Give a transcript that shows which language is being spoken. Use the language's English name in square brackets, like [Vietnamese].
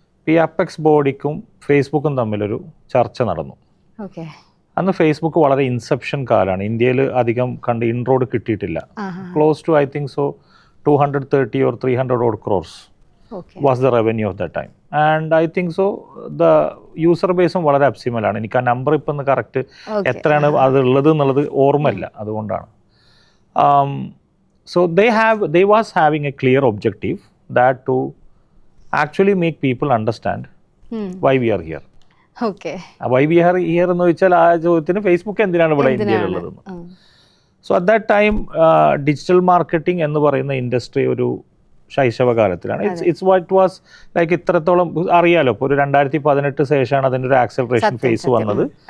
[Malayalam] ഈ അപ്പെക്സ് ബോഡിക്കും ഫേസ്ബുക്കും തമ്മിലൊരു ചർച്ച നടന്നു. അന്ന് ഫേസ്ബുക്ക് വളരെ ഇൻസെപ്ഷൻ കാലമാണ്. ഇന്ത്യയിൽ അധികം ഇൻട്രോഡ് കിട്ടിയിട്ടില്ല. [English] Close to I think so 230 or 300 odd crores was the revenue of that time. And I think so the user base [Malayalam] വളരെ അബ്സിമലാണ്. എനിക്ക് ആ നമ്പർ ഇപ്പം കറക്റ്റ് എത്രയാണ് അത് ഉള്ളത് എന്നുള്ളത് ഓർമ്മയില്ല, അതുകൊണ്ടാണ്. [English] So they was having a clear objective that to actually make people understand why we are here. Why we are here [Malayalam] എന്ന് ചോദിച്ചാൽ ആ ചോദ്യത്തിന് ഫേസ്ബുക്ക് എന്തിനാണ് ഇവിടെ ഇന്ത്യയിലുള്ളതെന്ന്. [English] so at that time [Malayalam] digital marketing എന്ന് പറയുന്ന ഇൻഡസ്ട്രി ഒരു ശൈശവകാലത്തിലാണ്. [English] it's what was like [Malayalam] ഇത്രത്തോളം അറിയാലോ. ഇപ്പോൾ ഒരു 2018 ശേഷമാണ് അതിൻ്റെ ഒരു ആക്സലറേഷൻ ഫേസ് വന്നത്.